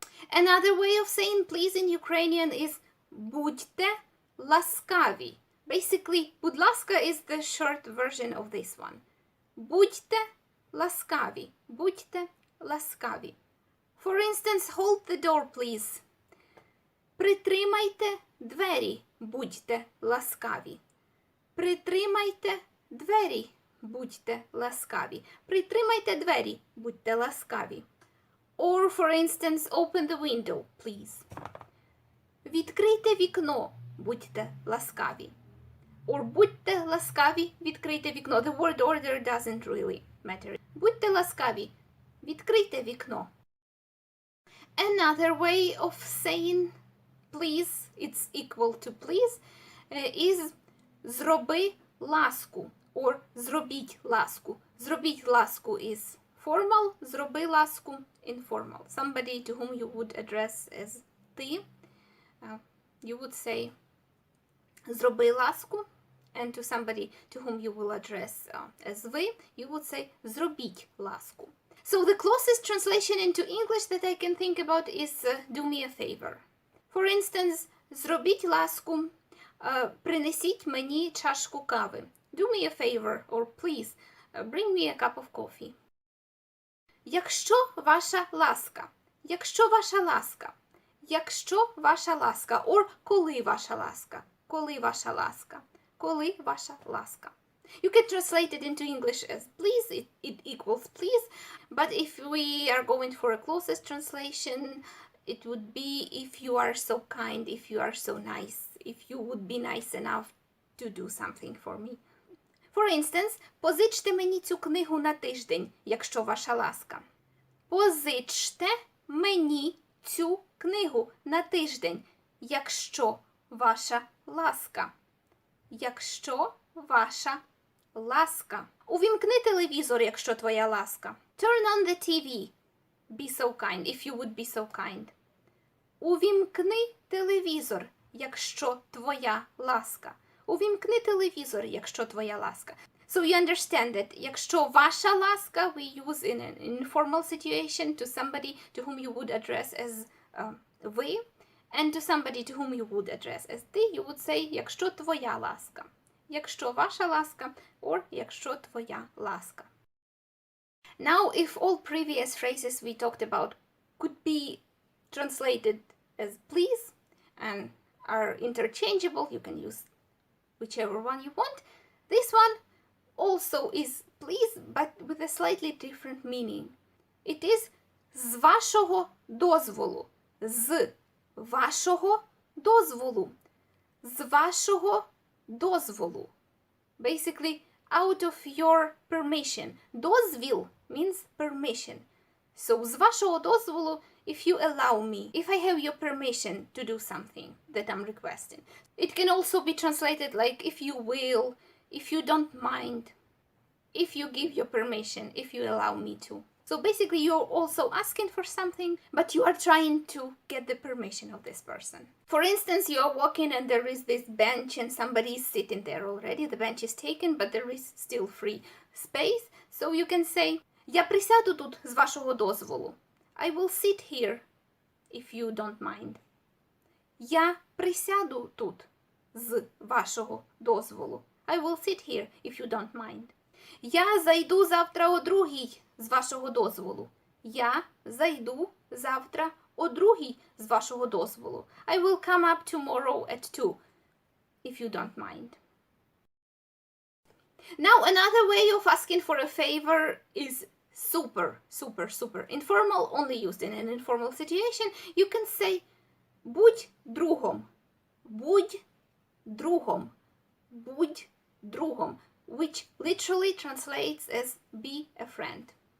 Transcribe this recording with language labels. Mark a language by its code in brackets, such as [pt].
[en] Another way of saying please in Ukrainian is будьте ласкаві. Basically, будь ласка is the short version of this one. [uk] Будьте ласкаві. Будьте ласкаві. [en] For instance, hold the door, please. [uk] Притримайте двері, будьте ласкаві. Притримайте двері, будьте ласкаві. Притримайте двері, будьте ласкаві. [en] Or, for instance, open the window, please. [uk] Відкрийте вікно, будьте ласкаві. Or будьте ласкаві, відкрийте вікно. [en] The word order doesn't really matter. [uk] Будьте ласкаві, відкрийте вікно. [en] Another way of saying please, it's equal to please, is зроби ласку or зробіть ласку. Зробіть ласку is [uk] Formal, зроби ласку. [en] Informal, somebody to whom you would address as ти. You would say зроби ласку. And to somebody to whom you will address as ви, you would say зробіть ласку. So the closest translation into English that I can think about is do me a favor. For instance, [uk] зробіть ласку, принесіть мені чашку кави. [en] Do me a favor, or please, bring me a cup of coffee. [uk] Якщо ваша ласка. Якщо ваша ласка. Якщо ваша ласка. Or коли ваша ласка. Коли ваша ласка. Коли ваша ласка. [en] You can translate it into English as please, it equals please, but if we are going for a closest translation, it would be if you are so kind, if you are so nice, if you would be nice enough to do something for me. For instance, [uk] позичте мені цю книгу на тиждень, якщо ваша ласка. Позичте мені цю книгу на тиждень, якщо ваша ласка. Якщо ваша ласка. Увімкни телевізор, якщо твоя ласка. [en] Turn on the TV. Be so kind, if you would be so kind. [uk] Увімкни телевізор, якщо твоя ласка. Увімкни телевізор, якщо твоя ласка. [en] So you understand that якщо ваша ласка we use in an informal situation to somebody to whom you would address as ви, and to somebody to whom you would address as ти, you would say якщо твоя ласка. [uk] Якщо ваша ласка, or якщо твоя ласка. [en] Now, if all previous phrases we talked about could be translated as please and are interchangeable, you can use whichever one you want. This one also is please, but with a slightly different meaning. It is [uk] з вашого дозволу. З вашого дозволу. З вашого дозволу. [en] Basically, out of your permission. Дозвіл means permission. So, з вашого дозволу, if you allow me, if I have your permission to do something that I'm requesting. It can also be translated like if you will, if you don't mind, if you give your permission, if you allow me to. So basically you're also asking for something, but you are trying to get the permission of this person. For instance, you are walking and there is this bench and somebody is sitting there already. The bench is taken, but there is still free space. So you can say, [uk] я присяду тут з вашого дозволу. [en] I will sit here, if you don't mind. [uk] Я присяду тут з вашого дозволу. [en] I will sit here, if you don't mind. [uk] Я зайду завтра о 2:00 з вашого дозволу. Я зайду завтра о 2:00 з вашого дозволу. [en] I will come up tomorrow at 2:00, if you don't mind. Now, another way of asking for a favor is super, super, super informal, only used in an informal situation. You can say, будь другом, будь другом, будь другом, which literally translates as be a friend.